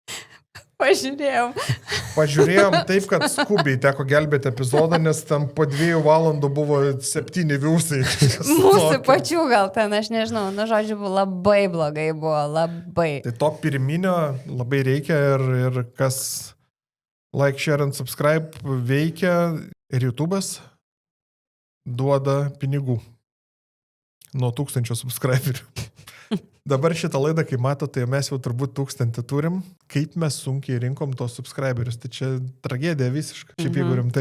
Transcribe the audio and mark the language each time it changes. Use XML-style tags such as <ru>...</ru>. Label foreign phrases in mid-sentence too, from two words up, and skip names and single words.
<lt>Pažiūrėjom taip, kad skubiai teko gelbėti epizodą, nes tam po 2 valandų buvo 7 viusai. Mūsų pačių gal ten, aš nežinau, žodžiu, labai blogai buvo, labai. Tai to pirminio labai reikia ir kas</lt> <en>like, share and subscribe</en> <lt>veikia ir YouTube'as duoda pinigų nuo 1000 subscriberių. Dabar šitą laidą, kai matote, tai mes jau turbūt 1000 turim. Kaip mes sunkiai rinkom tos subscriberius. Tai čia tragedija visiškai, šiaip jeigu rimtai.</lt>